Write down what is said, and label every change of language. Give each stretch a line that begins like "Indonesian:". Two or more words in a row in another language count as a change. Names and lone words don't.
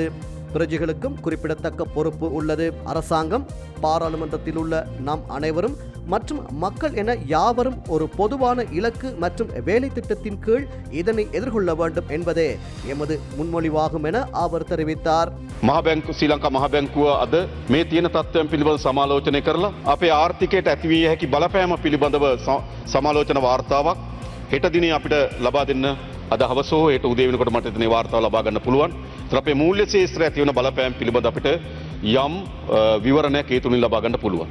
Tamil: பிரஜைகளுக்கும் குறிப்பிடத்தக்க பொறுப்பு உள்ளது. அரசாங்கம், பாராளுமன்றத்தில் உள்ள நாம் அனைவரும் மற்றும் மக்கள் என யாவரும் ஒரு பொதுவான இலக்கு மற்றும் வேலை திட்டத்தின் கீழ் இதனை எதிர்கொள்ள வேண்டும் என்பதே எமது முன்மொழிவாகும் என அவர் தெரிவித்தார்.
Sinhala: මහබැංකු ශ්‍රී ලංකා මහබැංකුව අද මේ තියෙන තත්ත්වයන් පිළිබඳව සමාලෝචනය කරලා අපේ ආර්ථිකයට ඇතිවිය හැකි බලපෑම පිළිබඳව සමාලෝචන වාර්තාවක් හෙට දිනේ අපිට ලබා දෙන්න අද හවස හෝ හෙට උදේ වෙනකොට මට එතන වාර්තාව ලබා ගන්න පුළුවන්. ඒතර අපේ මූල්‍ය ශේෂ්ත්‍රය ඇති වෙන බලපෑම් පිළිබඳ අපිට යම් විවරණයක් ඒ තුලින් ලබා ගන්න පුළුවන්.